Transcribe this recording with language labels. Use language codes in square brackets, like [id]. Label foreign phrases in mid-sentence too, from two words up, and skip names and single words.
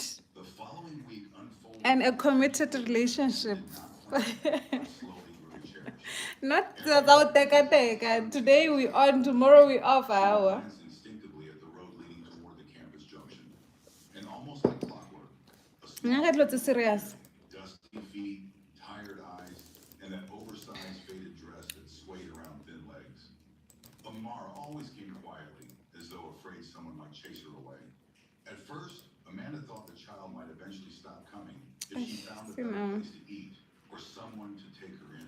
[en] The following week unfolded and a committed relationship. slowly grew cherished. Not without teka. Today we on, tomorrow we off hour. Glanced instinctively at the road leading toward the campus junction. And almost like clockwork, a small [tn] Nna ka dilo tse serious. [en] dusty feet, tired eyes, and that oversized faded dress that swayed around thin legs. Amara always came quietly, as though afraid someone might chase her away. At first, Amanda thought the child might eventually stop coming if she found a better place to eat or someone to take her in.